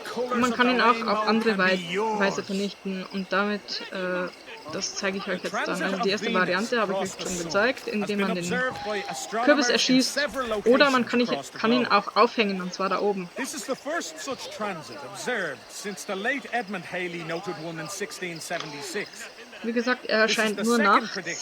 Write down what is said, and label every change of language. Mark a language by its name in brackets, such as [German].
[German] Und man kann ihn auch auf andere Weise vernichten, und damit, das zeige ich euch jetzt dann. Also die erste Variante habe ich euch schon gezeigt, indem man den Kürbis erschießt, oder man kann ihn auch aufhängen, und zwar da oben. [English] This is the first such transit observed since the late Edmund Halley noted one in 1676. [German] Wie gesagt, er erscheint nur nachts.